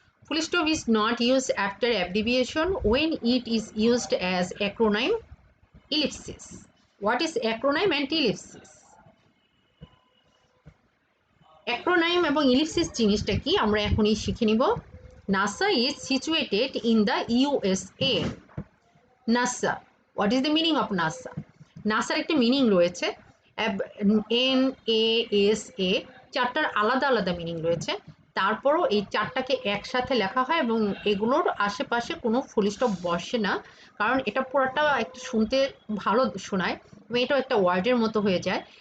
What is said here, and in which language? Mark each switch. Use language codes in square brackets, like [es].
[en] Full stop is not used after abbreviation when it is used as acronym ellipsis. What is acronym and ellipsis? [bn] Acronym এবং ellipsis জিনিসটা কি আমরা এখনই শিখে নিব। [en] NASA is situated in the USA. NASA. What is the meaning of NASA? [bn] নাসার একটা meaning রয়েছে, NASA, চারটার আলাদা আলাদা মিনিং রয়েছে। তারপরও এই চারটাকে একসাথে লেখা হয় এবং এগুলোর আশেপাশে কোনো ফুল স্টপ বসে না, কারণ এটা পুরোটা একটা শুনতে ভালো শোনায় এবং এটাও একটা ওয়ার্ডের মতো হয়ে যায়।